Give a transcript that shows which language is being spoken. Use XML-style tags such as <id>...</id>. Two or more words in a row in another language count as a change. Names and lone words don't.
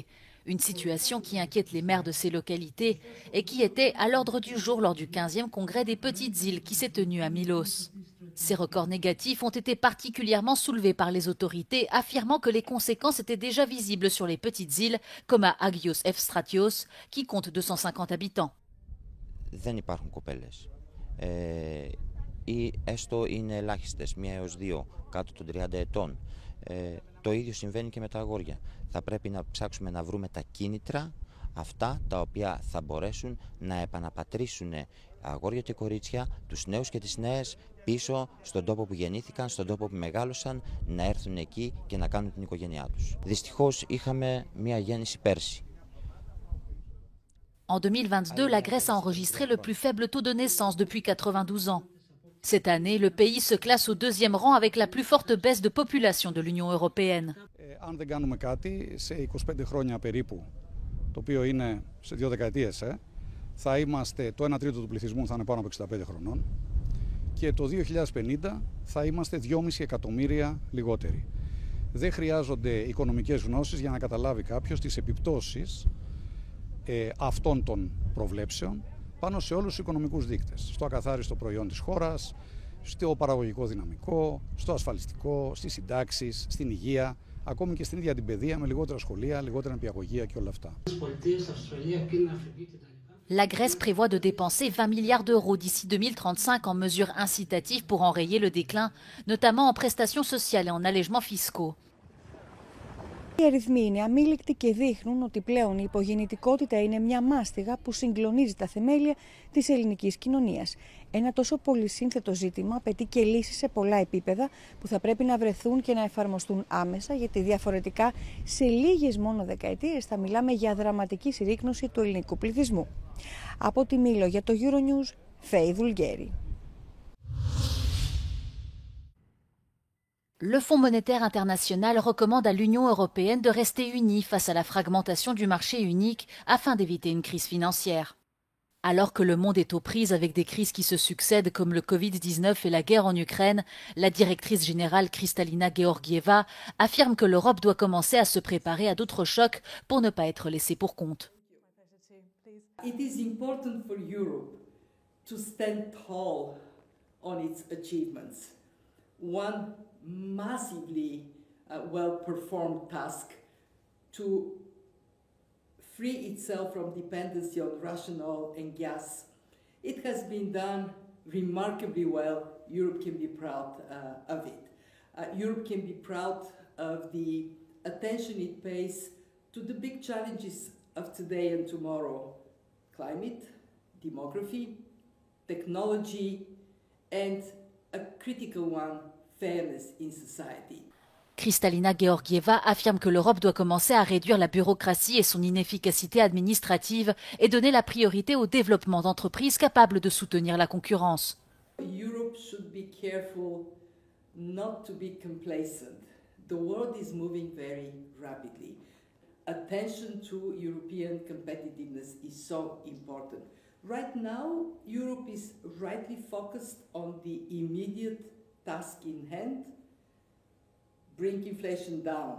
<fr>Une situation qui inquiète les maires de ces localités et qui était à l'ordre du jour lors du 15e congrès des petites îles qui s'est tenu à Milos. Ces records négatifs ont été particulièrement soulevés par les autorités, affirmant que les conséquences étaient déjà visibles sur les petites îles, comme à Agios Evstratios, qui compte 250 habitants.</fr> <el>Δεν υπάρχουν κοπέλες. Ή έστω είναι ελάχιστες, 1 έως 2 κάτω των 30 ετών. Το ίδιο συμβαίνει και με τα αγόρια. Θα πρέπει να ψάξουμε να βρούμε τα κίνητρα, αυτά τα οποία θα μπορέσουν να επαναπατρίσουν αγόρια και κορίτσια, τους νέους και τις νέες, πίσω στον τόπο που γεννήθηκαν, στον τόπο που μεγάλωσαν, να έρθουν εκεί και να κάνουν την οικογένειά τους. Δυστυχώς είχαμε μια γέννηση πέρσι.</el> <fr>En 2022, la Grèce a enregistré le plus faible taux de naissance depuis 92 ans. Cette année, le pays se classe au 2e rang avec la plus forte baisse de population de l'Union européenne.</fr> <el>Αν δεν κάνουμε κάτι, σε 25 χρόνια περίπου, το οποίο είναι σε 2 δεκαετίες, θα είμαστε, το 1 τρίτο του πληθυσμού θα είναι πάνω από 65 χρονών και το 2050 θα είμαστε 2,5 εκατομμύρια λιγότεροι. Δεν χρειάζονται οικονομικές γνώσεις για να καταλάβει κάποιος τις επιπτώσεις αυτών των προβλέψεων πάνω σε όλους τους οικονομικούς δείκτες. Στο ακαθάριστο προϊόν της χώρας, στο παραγωγικό δυναμικό, στο ασφαλιστικό, στις συντάξεις, στην υγεία, ακόμη και στην ίδια την παιδεία με λιγότερα σχολεία, λιγότερα νηπιαγωγεία και όλα αυτά. La Grèce prévoit de dépenser 20 milliards d'euros d'ici 2035 en mesures incitatives pour enrayer le déclin, notamment en prestations sociales et en allègements fiscaux. Οι αριθμοί είναι αμήλικτοι και δείχνουν ότι πλέον η υπογεννητικότητα είναι μια μάστιγα που συγκλονίζει τα θεμέλια της ελληνικής κοινωνίας. Ένα τόσο πολυσύνθετο ζήτημα απαιτεί και λύσεις σε πολλά επίπεδα που θα πρέπει να βρεθούν και να εφαρμοστούν άμεσα, γιατί διαφορετικά σε λίγες μόνο δεκαετίες θα μιλάμε για δραματική συρρίκνωση του ελληνικού πληθυσμού. Από τη Μήλο για το Euronews, Φέη Βουλγέρη.</el> <fr>Le Fonds monétaire international recommande à l'Union européenne de rester unie face à la fragmentation du marché unique afin d'éviter une crise financière. Alors que le monde est aux prises avec des crises qui se succèdent comme le Covid-19 et la guerre en Ukraine, la directrice générale Kristalina Georgieva affirme que l'Europe doit commencer à se préparer à d'autres chocs pour ne pas être laissée pour compte.</fr> <en>It is important for Europe to stand tall on its achievements. One massively well-performed task to free itself from dependency on Russian oil and gas. It has been done remarkably well. Europe can be proud of it. Europe can be proud of the attention it pays to the big challenges of today and tomorrow: climate, demography, technology, and a critical one, fairness in society.</en> <fr>Kristalina Georgieva affirme que l'Europe doit commencer à réduire la bureaucratie et son inefficacité administrative et donner la priorité au développement d'entreprises capables de soutenir la concurrence.</fr> <en>Europe should be careful not to be complacent. The world is moving very rapidly. Attention to European competitiveness is so important. Right now, Europe is rightly focused on the immediate task in hand, bring inflation down.</en>